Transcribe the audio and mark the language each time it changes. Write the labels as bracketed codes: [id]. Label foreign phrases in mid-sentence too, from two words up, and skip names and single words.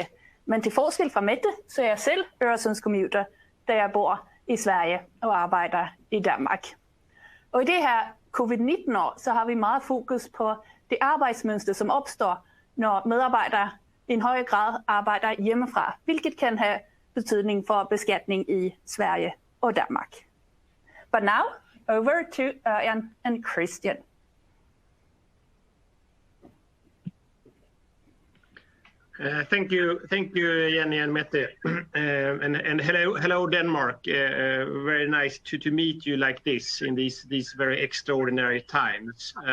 [da] Men til forskel fra Mette, så er jeg selv Øresundscommuter, da jeg bor i Sverige og arbejder i Danmark. Og i det her covid-19-år, så har vi meget fokus på det arbejdsmønster, som opstår, når medarbejdere i en høj grad arbejder hjemmefra, hvilket kan have betydning for beskatning i Sverige og Danmark. [en] But now, over to Örjan and Christian. Thank you, Jenny and Mette, and hello Denmark. Very nice to meet you like this in these very extraordinary times.